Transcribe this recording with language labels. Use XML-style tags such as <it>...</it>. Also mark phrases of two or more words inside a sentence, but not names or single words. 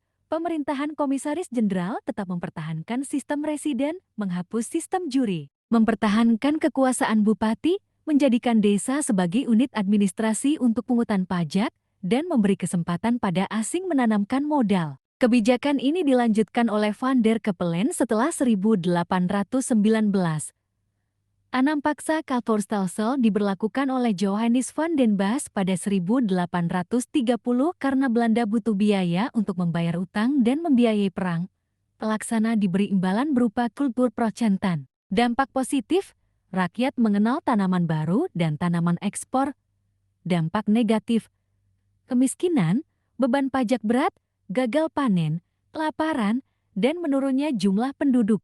<id>Pemerintahan Komisaris Jenderal tetap mempertahankan sistem residen, menghapus sistem juri, mempertahankan kekuasaan bupati, menjadikan desa sebagai unit administrasi untuk pungutan pajak, dan memberi kesempatan pada asing menanamkan modal. Kebijakan ini dilanjutkan oleh van der Capellen setelah 1819. Tanam paksa Kalverstelsel diberlakukan oleh Johannes van den Bos pada 1830 karena Belanda butuh biaya untuk membayar utang dan membiayai perang. Pelaksana diberi imbalan berupa</id> <nl>kultur procentan.</nl> <id>Dampak positif, rakyat mengenal tanaman baru dan tanaman ekspor. Dampak negatif, kemiskinan, beban pajak berat, gagal panen, kelaparan, dan menurunnya jumlah penduduk.</id>